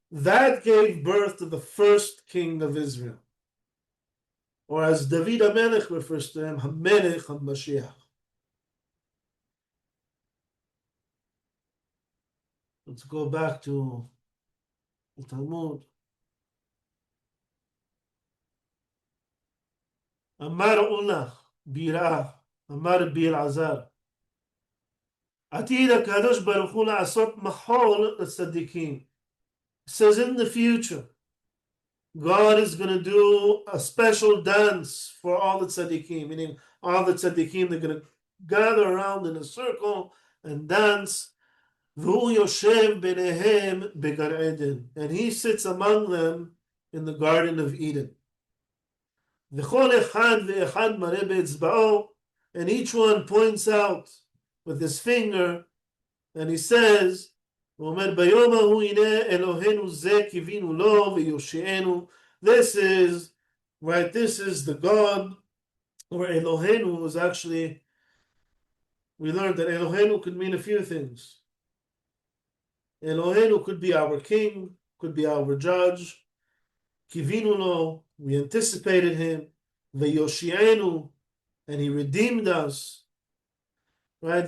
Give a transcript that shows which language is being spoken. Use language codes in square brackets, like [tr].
[en] That gave birth to the first king of Israel, or as David HaMelech refers to him, HaMelech HaMashiach. Let's go back to the Talmud. [he] אמר אולה ביראה, אמר רבי אלעזר, עתיד הקדוש ברוך הוא לעשות מחול לצדיקים. [en] It says in the future, God is going to do a special dance for all the tzaddikim, meaning all the tzaddikim, they're going to gather around in a circle and dance. [he] והוא יושב ביניהם בגן עדן, [en] and he sits among them in the Garden of Eden. [he] וכל אחד ואחד מראה באצבעו, [en] and each one points out with his finger, and he says, [he] הוא אומר, ביום ההוא הנה אלוהינו זה קיווינו לו ויושיענו. [en] This is, right, this is the God, or Eloheinu is actually, we learned that Eloheinu could mean a few things. Eloheinu could be our king, could be our judge. Kivinu lo, we anticipated him. Veyoshienu, and he redeemed us. Right?